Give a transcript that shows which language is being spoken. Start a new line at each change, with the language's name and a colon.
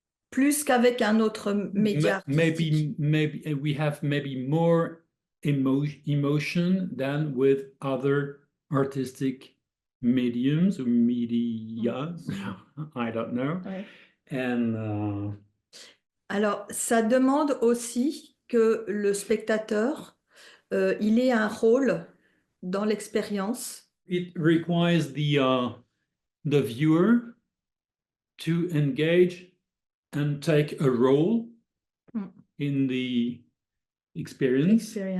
French: Plus qu'avec un autre média.
English: Maybe we have more emotion than with other artistic mediums or medias. I don't know.
French: Ouais.
English: And
French: alors, ça demande aussi que le spectateur il ait un rôle dans l'expérience.
English: It requires the viewer to engage and take a role in the experience.